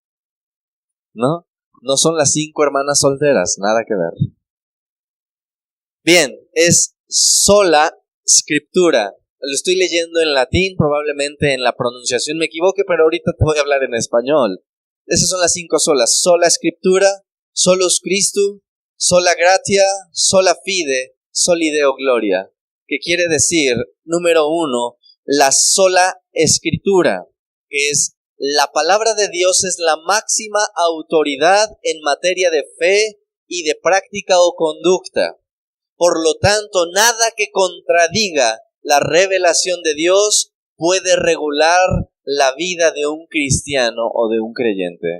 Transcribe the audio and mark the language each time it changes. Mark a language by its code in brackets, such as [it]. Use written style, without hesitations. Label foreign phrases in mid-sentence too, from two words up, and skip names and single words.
[es] ¿No? No son las 5 hermanas solteras, nada que ver. Bien, es [la] sola scriptura. [es] Lo estoy leyendo en latín, probablemente en la pronunciación me equivoque, pero ahorita te voy a hablar en español. Esas son las 5 solas. [la] Sola scriptura, solus Christus, sola gratia, sola fide, soli Deo gloria. [es] Que quiere decir, número 1, la sola escritura, que es la palabra de Dios es la máxima autoridad en materia de fe y de práctica o conducta. Por lo tanto, nada que contradiga la revelación de Dios puede regular la vida de un cristiano o de un creyente.